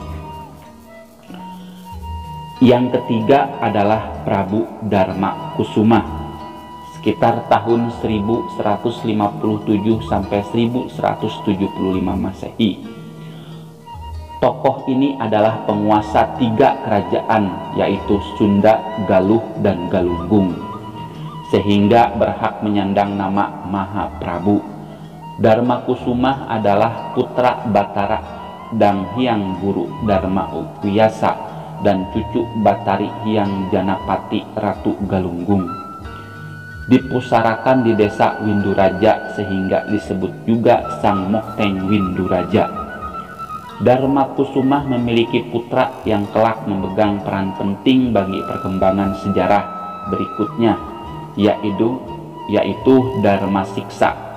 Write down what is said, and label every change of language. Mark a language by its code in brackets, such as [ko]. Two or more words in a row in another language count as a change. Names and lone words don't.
[id] Yang ketiga adalah Prabu Dharma Kusuma sekitar tahun 1157 sampai 1175 Masehi. Tokoh ini adalah penguasa 3 kerajaan yaitu Sunda, Galuh, dan Galunggung, sehingga berhak menyandang nama Mahaprabu. Dharma Kusuma adalah putra Batara Dang Hyang Guru Dharma Wiyasa dan cucu Batari Hyang Janapati Ratu Galunggung. Dipusarakan di Desa Winduraja sehingga disebut juga Sang Mokteng Winduraja. Dharma Kusuma memiliki putra yang kelak memegang peran penting bagi perkembangan sejarah berikutnya, yaitu Dharma Siksa.